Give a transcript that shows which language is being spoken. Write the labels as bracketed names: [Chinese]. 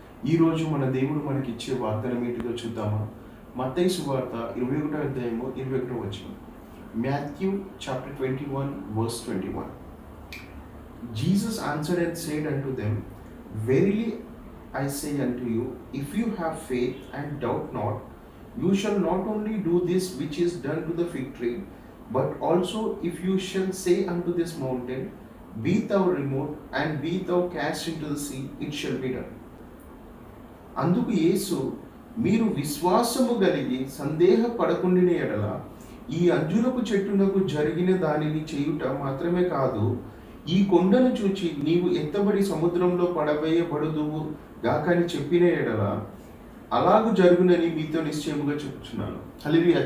[Telugu] ఈరోజు మన దేవుడు మనకి ఇచ్చే వాగ్దానం ఏంటిదో చూద్దామా? మత్తయి సువార్త 21వ అధ్యాయము 21వ వచనం. [English] Matthew chapter 21 verse 21. Jesus answered and said unto them, Verily I say unto you, if you have faith and doubt not, you shall not only do this which is done to the fig tree, but also if you shall say unto this mountain, Be thou removed and be thou cast into the sea, it shall be done. [Telugu] అందుకు యేసు, మీరు విశ్వాసము కలిగి సందేహపడకుండిన ఎడల ఈ అంజూరపు చెట్టునకు జరిగిన దానిని చేయుట మాత్రమే కాదు, ఈ కొండను చూచి నీవు ఎత్తబడి సముద్రంలో పడవేయబడుదువు గాకని చెప్పిన ఎడల అలాగు జరుగునని మీతో నిశ్చయముగా చెప్పుచున్నాను. హల్లెలూయా.